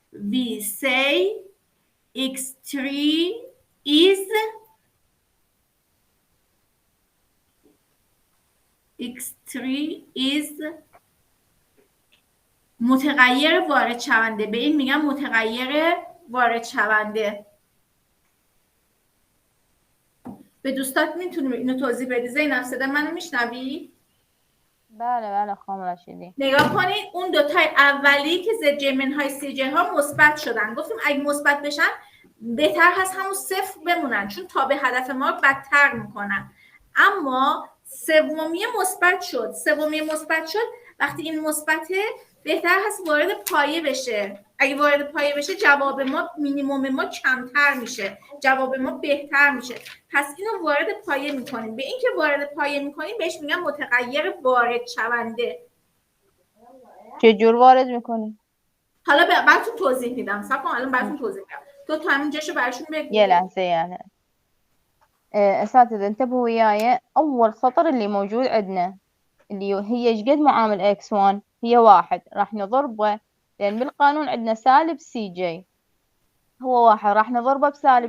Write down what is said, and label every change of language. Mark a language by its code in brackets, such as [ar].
[en] We say X3 is [fa] متغیر وارد شونده. به این میگم متغیر وارد شونده. به دوستات میتونی اینو توضیح بدی؟ زینب صدا منو میشنوی؟ بله خانم رشیدی. نگاه کنید اون دوتای اولی که زد جی منهای سی جی ها مثبت شدن. گفتیم اگه مثبت بشن بهتر هست همون صفر بمونن، چون تا به هدف ما بدتر میکنن. اما سومی مثبت شد. وقتی این مثبته بهتر هست وارد پایه بشه. اگه وارد پایه بشه جواب ما مینیمم ما کمتر میشه، جواب ما بهتر میشه. پس اینو وارد پایه میکنیم. به این که وارد پایه میکنیم بهش میگن متغیر وارد شونده. چجور وارد میکنیم؟ حالا براتون توضیح میدم. صبر کن الان براتون توضیح میدم. تو همینجاشو براشون بگو. [ar] يا لحظة يعني أساتذة انتبهوا وياي. أول سطر اللي موجود عندنا اللي هي إيش قد معامل x1 هي 1 راح نضربه، لأن بالقانون عندنا سالب سي جي هو 1 راح نضربه بسالب.